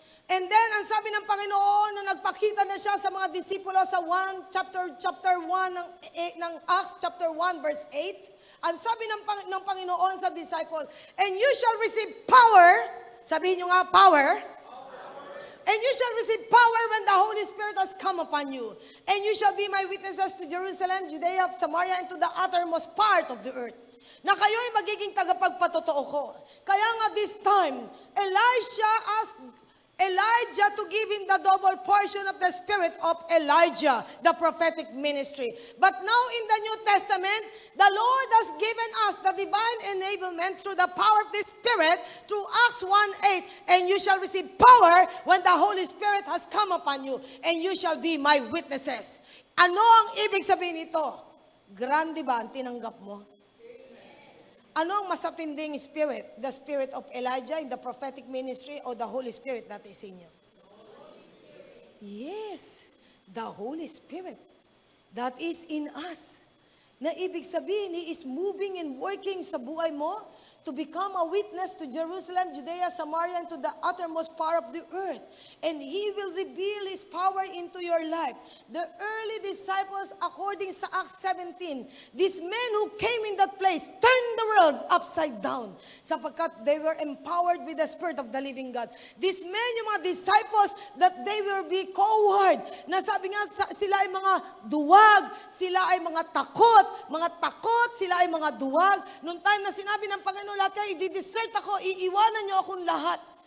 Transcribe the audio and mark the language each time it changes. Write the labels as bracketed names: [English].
[English] And then, [Filipino] ang sabi ng Panginoon na nagpakita na siya sa mga disipulo sa chapter 1 ng Acts, chapter 1, verse 8, ang sabi ng Panginoon sa disciple, [English] and you shall receive power, [Filipino] sabihin nyo nga, [English] power, and you shall receive power when the Holy Spirit has come upon you. And you shall be my witnesses to Jerusalem, Judea, Samaria, and to the uttermost part of the earth. [Filipino] Na kayo'y magiging tagapagpatotoo ko. Kaya nga [English] this time, Elisha asked Elijah to give him the double portion of the spirit of Elijah, the prophetic ministry. But now in the New Testament, the Lord has given us the divine enablement through the power of the Spirit through Acts 1:8. And you shall receive power when the Holy Spirit has come upon you, and you shall be my witnesses. [Filipino] Ano ang ibig sabihin nito? Grande ba ang tinanggap mo? Ano ang masatinding spirit? [English] The spirit of Elijah in the prophetic ministry or the Holy Spirit that is in you? Yes, the Holy Spirit that is in us. [Filipino] Na ibig sabihin, [English] He is moving and working [Filipino] sa buhay mo [English] to become a witness to Jerusalem, Judea, Samaria, and to the uttermost part of the earth. And He will reveal His power into your life. The early disciples, according sa Acts 17, these men who came in that place turned the world upside down sapagkat they were empowered with the Spirit of the living God. These men, [Filipino] yung mga [English] disciples, that they will be coward. [Filipino] Na sabi nga, sila ay mga duwag, sila ay mga takot, sila ay mga duwag. Noong time na sinabi ng Panginoon, lahat kayo, i-desert ako, iiwanan niyo akong lahat.